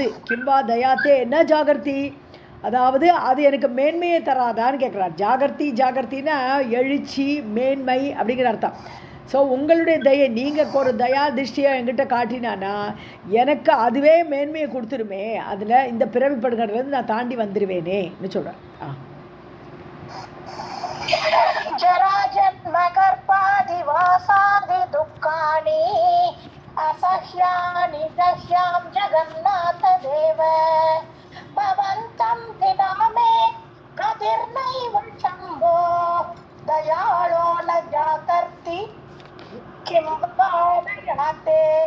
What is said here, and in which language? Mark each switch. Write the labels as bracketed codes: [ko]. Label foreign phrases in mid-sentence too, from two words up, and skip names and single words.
[sa] किं वा दयाते [ta] என்ன ஜாகர்த்தி, அதாவது அது எனக்கு மேன்மையை தராதான்னு கேட்குறார். ஜாகர்த்தி, ஜாகர்த்தின்னா எழுச்சி மேன்மை அப்படிங்கிற அர்த்தம். ஸோ உங்களுடைய தயை, நீங்கள் ஒரு தயா திருஷ்டியை என்கிட்ட காட்டினானா எனக்கு அதுவே மேன்மையை கொடுத்துருமே, அதில் இந்த பிறவிப்படுகிறதுலேருந்து நான் தாண்டி வந்துடுவேனேன்னு சொல்கிறேன். [sa] जरा जन्म गर्भादिवासादि दुःखानि असह्यानि दह्यां जगन्नाथ देव भवन्तं विना मे गतिर्नैव शम्भो दयालो न जागर्ति किं वा दयाते.